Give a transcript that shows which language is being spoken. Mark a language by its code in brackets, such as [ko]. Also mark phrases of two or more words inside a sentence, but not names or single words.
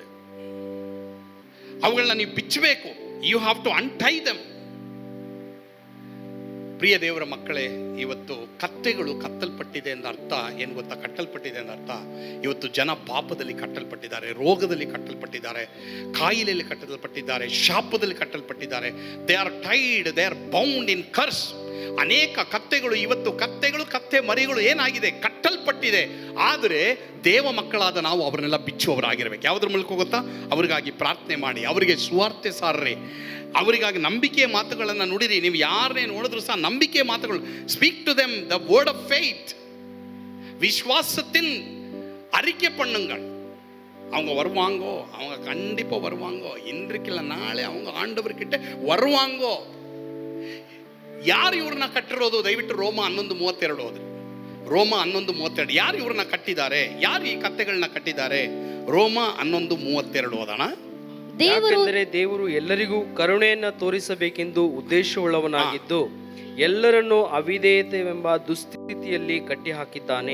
[kn] ಅವುಗಳನ್ನ ನೀವು ಬಿಚ್ಚಬೇಕು. [en] you have to untie them. [kn] ಪ್ರಿಯ ದೇವರ ಮಕ್ಕಳೇ, ಇವತ್ತು ಕತ್ತೆಗಳು ಕತ್ತಲ್ಪಟ್ಟಿದೆ ಎಂದ ಅರ್ಥ ಏನು ಗೊತ್ತಾ? ಕಟ್ಟಲ್ಪಟ್ಟಿದೆ ಎಂದ ಅರ್ಥ ಇವತ್ತು ಜನ ಪಾಪದಲ್ಲಿ ಕಟ್ಟಲ್ಪಟ್ಟಿದ್ದಾರೆ, ರೋಗದಲ್ಲಿ ಕಟ್ಟಲ್ಪಟ್ಟಿದ್ದಾರೆ, ಕಾಯಿಲೆಯಲ್ಲಿ ಕಟ್ಟಲ್ಪಟ್ಟಿದ್ದಾರೆ, ಶಾಪದಲ್ಲಿ ಕಟ್ಟಲ್ಪಟ್ಟಿದ್ದಾರೆ. [en] They are tied, they are bound in curse. [kn] ಅನೇಕ ಕತ್ತೆಗಳು ಇವತ್ತು, ಕತ್ತೆ ಮರಿಗಳು ಏನಾಗಿದೆ? ಕಟ್ಟಲ್ಪಟ್ಟಿದೆ. ಆದರೆ ದೇವ ಮಕ್ಕಳಾದ ನಾವು ಅವರನ್ನೆಲ್ಲ ಬಿಚ್ಚುವವರಾಗಿರ್ಬೇಕು. ಯಾವುದ್ರ ಮೂಲಕ ಗೊತ್ತಾ? ಅವರಿಗಾಗಿ ಪ್ರಾರ್ಥನೆ ಮಾಡಿ, ಅವರಿಗೆ ಸುವಾರ್ತೆ ಸಾರ್ರಿ, ಅವರಿಗಾಗಿ ನಂಬಿಕೆಯ ಮಾತುಗಳನ್ನು ನುಡಿರಿ. ನೀವು ಯಾರನ್ನೇ ನೋಡಿದ್ರು ಸಹ ನಂಬಿಕೆಯ ಮಾತುಗಳು, [en] Speak to them the word of faith. [ta] விசுவாசத்தின் அறிக்கை பண்ணுங்கள். அவங்க வருவாங்கோ, அவங்க கண்டிப்பாக வருவாங்கோ. இன்றைக்கு இல்லை நாளை அவங்க ஆண்டவர்கிட்ட வருவாங்கோ. [kn] ಯಾರು ಇವ್ರನ್ನ ಕಟ್ಟಿರೋದು? ದಯವಿಟ್ಟು ರೋಮ 11:32 ಹೋದ್ರೆ, ರೋಮ 11:32. ಯಾರು ಇವ್ರನ್ನ ಕಟ್ಟಿದ್ದಾರೆ? ಯಾರು ಈ ಕತ್ತೆಗಳನ್ನ ಕಟ್ಟಿದ್ದಾರೆ? ರೋಮ 11:32 ಓದೋಣ. ಯಾಕೆಂದರೆ ದೇವರು ಎಲ್ಲರಿಗೂ ಕರುಣೆಯನ್ನು ತೋರಿಸಬೇಕೆಂದು ಉದ್ದೇಶವುಳ್ಳವನಾಗಿದ್ದು ಎಲ್ಲರನ್ನು ಅವಿಧೇಯತೆವೆಂಬ ದುಸ್ಥಿತಿಯಲ್ಲಿ ಕಟ್ಟಿ ಹಾಕಿದ್ದಾನೆ.